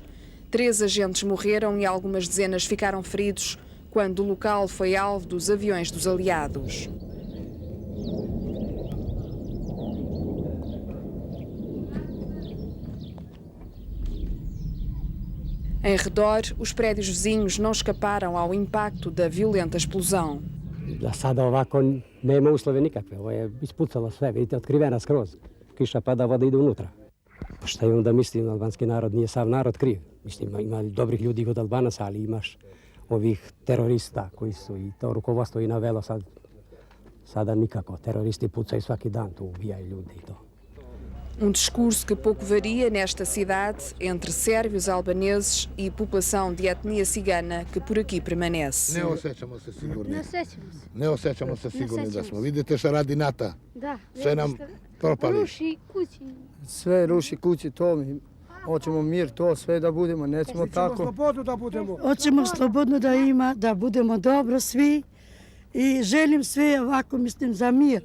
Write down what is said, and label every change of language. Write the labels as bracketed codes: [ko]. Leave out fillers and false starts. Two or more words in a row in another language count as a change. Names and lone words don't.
[pt] 3 agentes morreram e algumas dezenas ficaram feridos quando o local foi alvo dos aviões dos aliados. Em redor, os prédios vizinhos não escaparam ao impacto da violenta explosão. [sr] Za sada ovako nema uslove nikakve, ovo je ispucalo sve, vidite, otkrivena skroz. Kiša pada, voda ide unutra. Pa šta je onda mislim, albanski narod nije sav narod kriv. Mislim, ima dobrih ljudi od Albanaca, ali imaš ovih terorista koji su i to rukovodstvo i navelo sada nikako. Teroristi pucaju svaki dan, tu ubijaju ljudi i to. [pt] Discurso que pouco varia nesta cidade entre sérvios, albaneses e população de etnia cigana que por aqui permanece. [sr] Ne osjećamo se sigurni. Ne osjećamo se. Ne osjećamo se sigurni da smo. Vidite šta radi NATO. Da. Sve nam propali. Ruši kući. Sve ruši kući, to mi hoćemo mir, to sve da budemo, nećemo tako. Slobodu da budemo. Hoćemo slobodno da ima, da budemo dobro svi i želim sve ovako, mislim, za mir.